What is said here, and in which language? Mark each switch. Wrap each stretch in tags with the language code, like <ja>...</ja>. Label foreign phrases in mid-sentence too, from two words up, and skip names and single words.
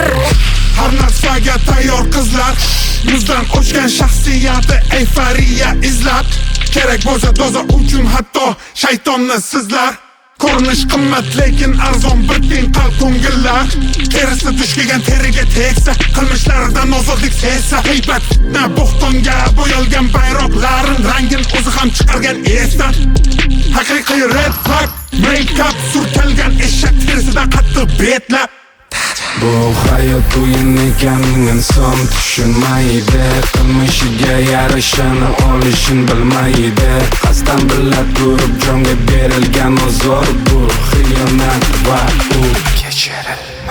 <uz>har narsaga tayyor qizlar yuzdan o'chgan shaxsiyati euforiya izlab kerak bo'lsa doza uchun hatto shaytonni sizlar ko'rinish qimmat lekin arzon bir tiyin qalb ko'ngillar terisi dush kelgan teriga tegsa qilmishlaridan ozodlik sezsa g'iybat fitna bo'xtonga bo'yalgan bayroqlarin rangin o'zi ham chiqargan esdan haqiqiy</uz> <en>red flag make-up</en> <uz>surkalgan eshak terisidan qattiq betlab bu hayot o'yin ekan inson tushunmaydi qilmishiga yarashani olishini bilmaydi qasddan bila turib jonga berilgan ozor bu xiyonat va u kechiriladi</uz>